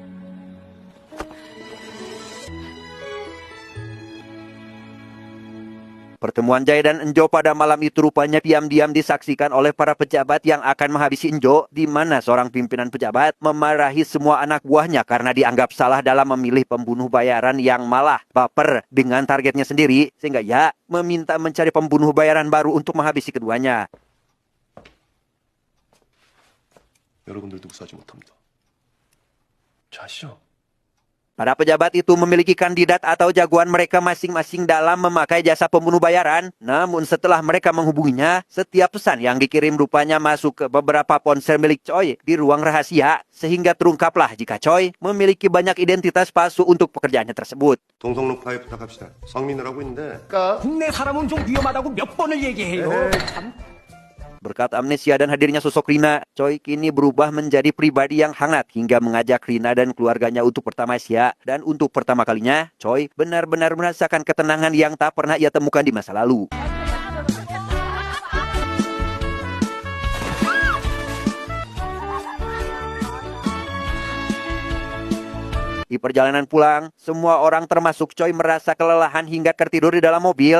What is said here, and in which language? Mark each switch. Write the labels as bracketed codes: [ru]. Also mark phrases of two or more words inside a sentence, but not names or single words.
[id] Pertemuan Jae dan Enjo pada malam itu rupanya diam-diam disaksikan oleh para pejabat yang akan menghabisi Enjo, di mana seorang pimpinan pejabat memarahi semua anak buahnya karena dianggap salah dalam memilih pembunuh bayaran yang malah baper dengan targetnya sendiri, sehingga ia meminta mencari pembunuh bayaran baru untuk menghabisi keduanya. [ko] 여러분들도 무사하지 못합니다. 저 아시죠? [id] Para pejabat itu memiliki kandidat atau jagoan mereka masing-masing dalam memakai jasa pembunuh bayaran. Namun setelah mereka menghubunginya, setiap pesan yang dikirim rupanya masuk ke beberapa ponsel milik Choi di ruang rahasia. Sehingga terungkaplah jika Choi memiliki banyak identitas palsu untuk pekerjaannya tersebut. [ko] 동성로 파일 부탁합시다. 성민을 하고 있는데 국내 사람은 좀 위험하다고 몇 번을 얘기해요. [id] Berkat amnesia dan hadirnya sosok Rina, Choi kini berubah menjadi pribadi yang hangat hingga mengajak Rina dan keluarganya untuk bertamasya. Dan untuk pertama kalinya, Choi benar-benar merasakan ketenangan yang tak pernah ia temukan di masa lalu. Di perjalanan pulang, semua orang termasuk Choi merasa kelelahan hingga tertidur di dalam mobil.